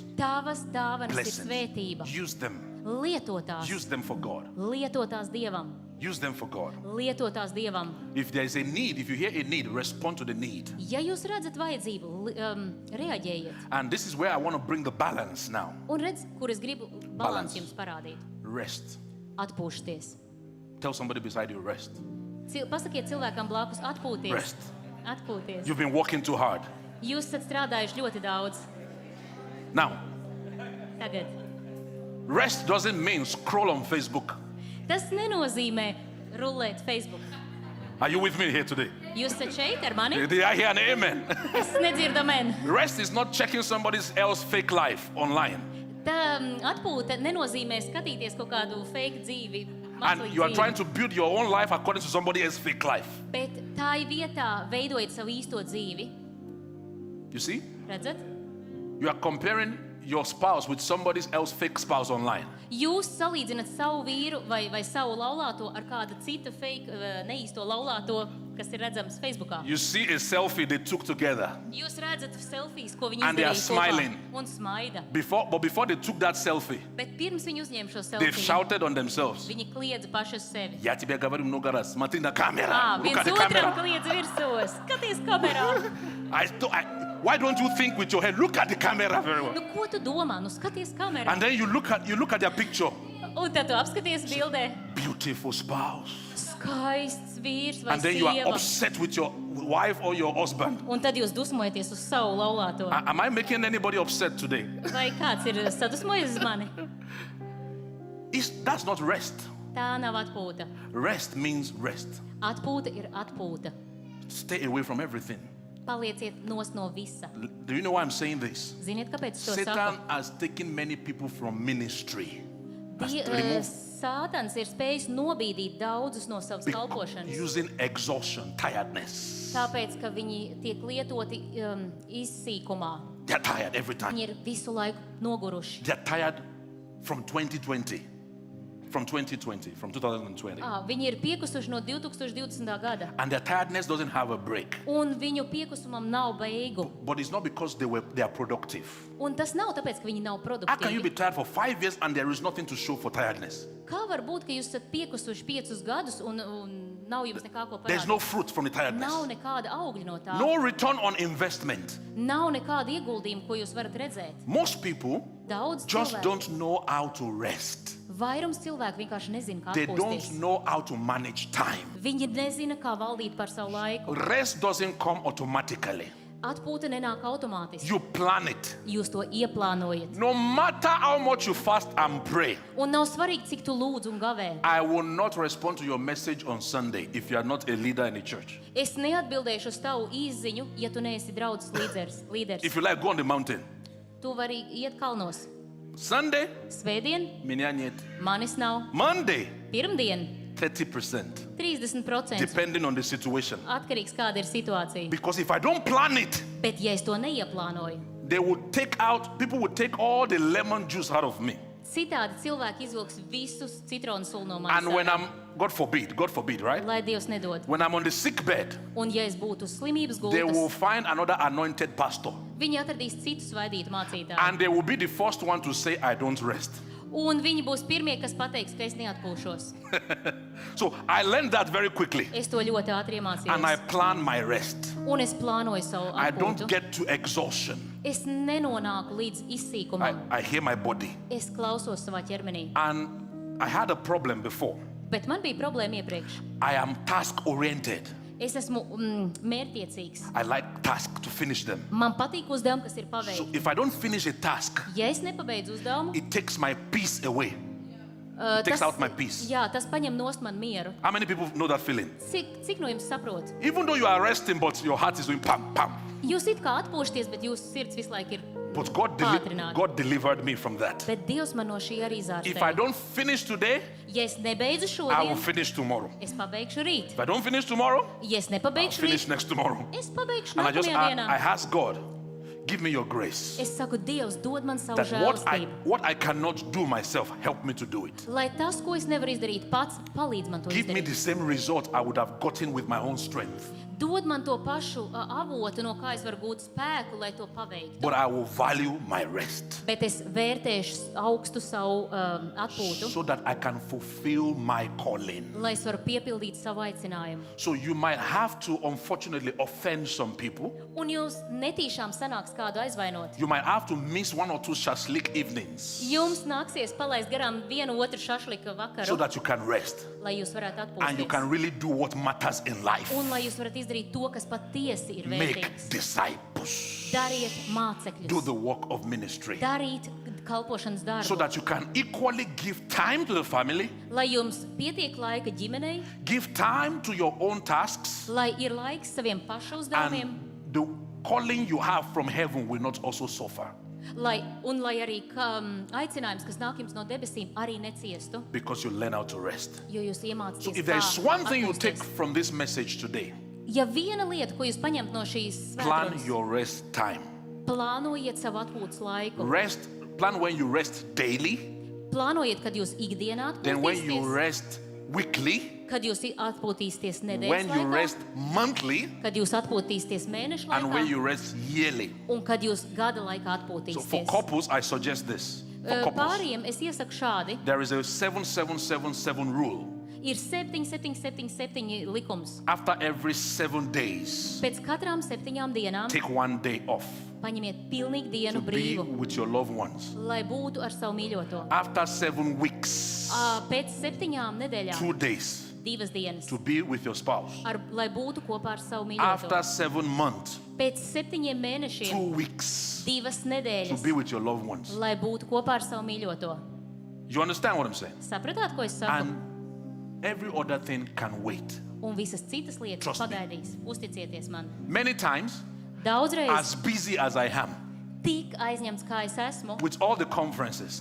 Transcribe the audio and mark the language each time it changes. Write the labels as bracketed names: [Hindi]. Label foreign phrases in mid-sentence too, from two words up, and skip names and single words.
[Latvian] Tavas dāvanas ir [English] Blessings. [Latvian] svētība. [English] Use them. [Latvian] Lietotās. [English] Use them for God. [Latvian] Lietotās Dievam. [English] Use them for God. [Latvian] Lietotās Dievam. [English] If there is a need, if you hear a need, respond to the need. [Latvian] Ja jūs redzat vajadzību, reaģējiet. [English] And this is where I want to bring the balance now. [Latvian] Un redz, kur es gribu [English] Balance. [Latvian] balansu jums parādīt. [English] Rest. [Latvian] Atpūšties. [English] Tell somebody beside you, rest. [Latvian] Pasakiet cilvēkam blakus, atpūties. [English] Rest. [Latvian] Atpūties. [English] You've been working too hard. [Latvian] Jūs esat strādājuši ļoti daudz. [English] Now, [Latvian] Tagad. [English] rest doesn't mean scroll on Facebook. [Latvian] Tas nenozīmē rulēt Facebook. [English] Are you with me here today? [Latvian] Jūs esat šeit ar mani? [English] Did I hear an amen? [Latvian] Es nedzirdu amen. [English] Rest is not checking somebody else's fake life online. [Latvian] Tā atpūta nenozīmē skatīties kaut kādu fake dzīvi. [English] And you are trying to build your own life according to somebody else's fake life. [Latvian] Bet tā ir vietā veidojot savu īsto dzīvi. [English] You see? [Latvian] Redzat? [English] You are comparing your spouse with somebody else's fake spouse online. [Latvian] Jūs salīdzinat savu vīru vai savu laulāto ar kādu citu fake, neīsto laulāto, kas ir redzams Facebookā. [English] You see a selfie they took together. [Latvian] Jūs redzat selfijas, ko viņi [English] And they are [Latvian] izdarīja kopā [English] smiling. [Latvian] un smaida. [English] But before they took that selfie, [Latvian] Bet pirms viņi uzņēma šo [English] they've [Latvian] selfiju, [English] shouted on themselves. [Latvian] viņi kliedza paši uz sevi. [Russian] Я тебя говорю много раз. Смотри на камеру. [English] Look [Latvian] Viens [English] at the [Latvian] otram [English] camera. [Latvian] kliedz virsūs. Skaties kamerā. [English] Why don't you think with your head? Look at the camera very well. [Latvian] Nu, ko tu domā? Nu, skaties kamerā. [English] And then you look at their picture. [Latvian] Un tad tu apskaties bildē. [English] Beautiful spouse. [Latvian] Skaists vīrs vai [English] And then you are [Latvian] sieva. [English] upset with your wife or your husband. [Latvian] Un tad jūs dusmojaties uz savu laulāto. [English] Am I making anybody upset today? [Latvian] Vai kāds ir sadusmojies uz mani? [English] That's not rest. [Latvian] Tā nav atpūta. [English] Rest means rest. [Latvian] Atpūta ir atpūta. [English] Stay away from everything. [Latvian] Palieciet nos no visa. [English] Do you know why I'm saying this? [Latvian] Ziniet, kāpēc es to [English] Satan [Latvian] saku? [English] has taken many people from ministry. Has [Latvian] Die, [English] removed [Latvian] Sātans ir spējis nobīdīt daudzus no savas kalpošanas. [English] using exhaustion, tiredness. [Latvian] Tāpēc, ka viņi tiek lietoti izsīkumā. [English] They're tired every time. [Latvian] Viņi ir visu laiku noguruši. [English] They're tired from 2020. From 2020. [Latvian] Viņi ir piekusuši no 2020. gada. [English] And their tiredness doesn't have a break. [Latvian] Un viņu piekusumam nav beigu. [English] But it's not because they are productive. [Latvian] Un tas nav tāpēc, ka viņi nav [English] How can you be [Latvian] produktīvi. [English] tired for 5 years and there is nothing to show for tiredness? [Latvian] Kā var būt, ka jūs esat piekusuši 5 gadus un nav jums nekā ko [English] There's [Latvian] parādīt? [English] no fruit from the tiredness. [Latvian] Nav nekāda augļa no tā. [English] No return on investment. [Latvian] Nav nekāda ieguldījuma, ko jūs varat redzēt. [English] Most people [Latvian] Daudz [English] just [Latvian] cilvēku, [English] don't know how to rest. [Latvian] vairums cilvēku vienkārši nezina, kā [English] They don't [Latvian] atpūsties. [English] know how to manage time. [Latvian] Viņi nezina, kā valdīt par savu laiku. [English] Rest doesn't come automatically. [Latvian] Atpūta nenāk automātiski. [English] You plan it. [Latvian] Jūs to ieplānojat. [English] No matter how much you fast and pray, [Latvian] Un nav svarīgi, cik tu lūdz un gavē. [English] I will not respond to your message on Sunday if you are not a leader in the church. [Latvian] Es neatbildēšu uz tavu izziņu, ja tu neesi draudzes līderis. [English] If you like, go on the mountain. [Latvian] Tu vari iet kalnos. [English] Sunday, [Latvian] Svētdien [Russian] меня нет. [Latvian] manis nav. [English] Monday, [Latvian] Pirmdien [English] 30%, [Latvian] 30%. [English] depending on the situation. [Latvian] Atkarīgs, kāda ir situācija. [English] Because if I don't plan it, [Latvian] Bet ja es to neieplānoju, [English] people would take all the lemon juice out of me. [Latvian] citādi cilvēki izvilks visus citronu sulu no [English] And when [Latvian] manis. [English] God forbid, right? [Latvian] Lai Dievs nedod. [English] When I'm on the sick bed, [Latvian] Un ja es būtu uz slimības [English] they will [Latvian] gultas, [English] find another anointed pastor. [Latvian] viņi atradīs citu svaidītu mācītāju. [English] And they will be the first one to say, I don't rest. [Latvian] Un viņi būs pirmie, kas pateiks, ka es neatpūšos. [English] So I learned that very quickly. [Latvian] Es to ļoti ātri [English] And I [Latvian] iemācījos. [English] plan my rest. [Latvian] Un es plānoju savu [English] I don't [Latvian] atpūtu. [English] get to exhaustion. [Latvian] Es nenonāku līdz izsīkumam. [English] I hear my body. [Latvian] Es klausos savā ķermenī. [English] And I had a problem before. [Latvian] Bet man bija problēma iepriekš. [English] I am task oriented. [Latvian] Es esmu mērķtiecīgs. [English] I like tasks to finish them. [Latvian] Man patīk uzdevumi, kas ir [English] So [Latvian] paveikti. [English] if I don't finish a task, [Latvian] Ja es nepabeidzu uzdevumu, [English] it takes my peace away. Takes out my peace. [Latvian] Jā, tas paņem nost man mieru. [English] How many people know that feeling? [Latvian] Cik no jums saprot? [English] Even though you are resting, but your heart is doing pam, pam. [Latvian] Jūs it kā atpūšaties, bet jūsu sirds visu laiku ir [English] But [Latvian] pātrināta. [English] God delivered me from that. [Latvian] Bet Dievs man no šī arī [English] If I [Latvian] zārstēja. [English] don't finish today, [Latvian] Ja es nebeidzu [English] I will [Latvian] šodien, [English] finish tomorrow. [Latvian] es pabeigšu rīt. [English] If I don't finish tomorrow, [Latvian] Ja es [English] I'll [Latvian] nepabeigšu [English] finish [Latvian] rīt, [English] next tomorrow. [Latvian] es pabeigšu [English] And I [Latvian] nākamajā dienā. [English] ask God, give me your grace. [Latvian] Es saku, Dievs, dod man savu [English] That [Latvian] žēlastību. [English] what I cannot do myself, help me to do it. [Latvian] Lai tas, ko es nevaru izdarīt pats, palīdz man to [English] Give me [Latvian] izdarīt. [English] the same result I would have gotten with my own strength. [Latvian] Dod man to pašu avotu, no kā es varu gūt spēku, lai to paveiktu. [English] But I will value my rest [Latvian] Bet es vērtēšu augstu savu atpūtu, [English] so that I can fulfill my calling. [Latvian] lai es varu piepildīt savu aicinājumu. [English] So you might have to, unfortunately, offend some people. [Latvian] Un jūs netīšām sanāks kādu aizvainot. [English] You might have to miss one or two shashlik evenings [Latvian] Jums nāksies palaist garām vienu otru šašlika vakaru, [English] so that you can rest [Latvian] lai jūs varētu [English] and you can [Latvian] atpūsties. [English] really do what matters in life. [Latvian] Un lai jūs varat izdarīt to, kas patiesi ir [English] Make [Latvian] vērtīgs. [English] disciples. [Latvian] Dariet [English] Do [Latvian] mācekļus. [English] the work of ministry [Latvian] Darīt kalpošanas [English] so [Latvian] darbu. [English] that you can equally give time to the family, [Latvian] Lai jums pietiek laika ģimenei, [English] give time to your own tasks, [Latvian] lai ir laiks saviem pašu uzdevumiem, [English] and the calling you have from heaven will not also suffer [Latvian] lai arī aicinājums, kas nāk jums no debesīm, arī neciestu, [English] because you learn how to rest. [Latvian] jo jūs [English] So [Latvian] iemācāties, [English] if there is one thing you [Latvian] atpūsties. [English] take from this message today, [Latvian] Ja viena lieta, ko jūs paņemt no šīs [English] plan [Latvian] svētdienas, [English] your rest time. [Latvian] plānojiet savu atpūtas laiku. [English] Plan when you rest daily, [Latvian] Plānojiet, kad jūs ikdienā [English] then when you [Latvian] atpūtīsieties, [English] rest weekly, [Latvian] kad jūs atpūtīsieties [English] when [Latvian] nedēļas [English] you [Latvian] laikā, [English] rest monthly, [Latvian] kad jūs atpūtīsieties mēnešu [English] and when [Latvian] laikā [English] you rest yearly. [Latvian] un kad jūs gada laikā [English] So for [Latvian] atpūtīsieties. [English] couples, I suggest this. For couples, [Latvian] Pāriem es iesaku šādi. [English] there is a 7-7-7-7 rule. [Latvian] Ir 7-7-7-7 likums. [English] After every 7 days, [Latvian] Pēc katrām 7 dienām [English] take 1 day off [Latvian] paņemiet pilnīgi [English] to [Latvian] dienu [English] be [Latvian] brīvu, [English] with your loved ones. [Latvian] lai būtu ar savu mīļoto. [English] After 7 weeks, [Latvian] Pēc 7 nedēļām [English] 2 days [Latvian] 2 dienas, [English] to be with your spouse. [Latvian] lai būtu kopā ar savu [English] After [Latvian] mīļoto. [English] 7 months, [Latvian] Pēc 7 mēnešiem [English] 2 weeks [Latvian] 2 [English] to [Latvian] nedēļas, [English] be with your loved ones. [Latvian] lai būtu kopā ar savu mīļoto. [English] You understand what I'm saying? [Latvian] Sapratāt, ko es saku? [English] And every other thing can wait. [Latvian] Un visas citas lietas [English] Trust me. [Latvian] pagaidīs. Uzticieties man. [English] Many times, [Latvian] Daudzreiz [English] as busy as I am [Latvian] tik aizņemts, kā es esmu, [English] with all the conferences,